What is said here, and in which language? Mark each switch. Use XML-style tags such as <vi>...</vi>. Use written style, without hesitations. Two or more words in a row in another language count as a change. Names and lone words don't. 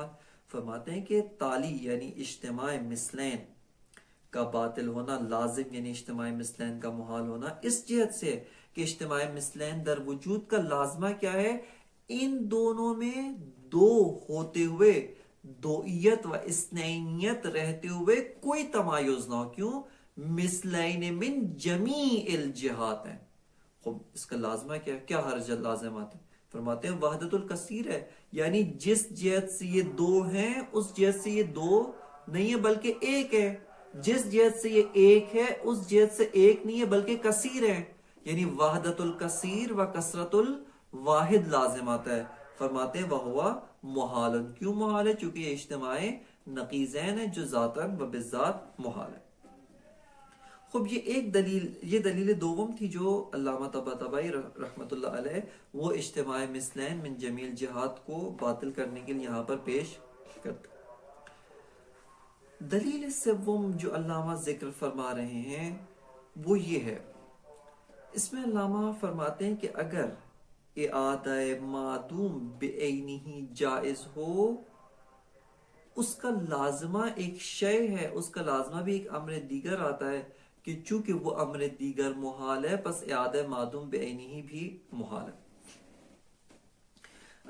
<ur>فرماتے ہیں کہ تالی یعنی اجتماع مثلین کا باطل ہونا، لازم یعنی اجتماع مثلین کا محال ہونا، اس جہت سے کہ اجتماع مثلین در وجود کا لازمہ کیا ہے؟ ان دونوں میں دو ہوتے ہوئے، دوئیت و اثنینیت رہتے ہوئے کوئی تمایز نہ ہو۔ کیوں؟ مثلین</ur> <ar>من جمیع الجہات</ar> <ur>ہیں۔ خب اس کا لازمہ کیا ہے؟ کیا حرج لازمات ہے؟ فرماتے ہیں وحدت الکثیر ہے، یعنی جس جہت سے یہ دو ہیں اس جہت سے یہ دو نہیں ہے بلکہ ایک ہے، جس جہت سے یہ ایک ہے اس جہت سے ایک نہیں ہے بلکہ کثیر ہے، یعنی وحدت الکثیر و کثرت الواحد لازمات ہے۔ فرماتے ہیں</ur> <ar>وہوا محال۔</ar> <ur>کیوں محال ہے؟ چونکہ یہ اجتماع نقیضین ہے جو ذاتاً و بالذات محال ہے۔ خب یہ ایک دلیل، یہ دلیل دوم تھی جو علامہ طباطبائی رحمۃ اللہ علیہ وہ اجتماع مثلین</ur> <ar>من جمیع الجہات</ar> <ur>کو باطل کرنے کے لیے یہاں پر پیش کرتے۔ دلیل سوم جو علامہ ذکر فرما رہے ہیں وہ یہ ہے، اس میں علامہ فرماتے ہیں کہ اگر اعادہ معدوم بعینہ جائز ہو، اس کا لازمہ ایک شے ہے، اس کا لازمہ بھی ایک امر دیگر آتا ہے کہ چونکہ وہ امر دیگر محال ہے پس اعادہ معدوم بعینہ بھی محال ہے۔</ur>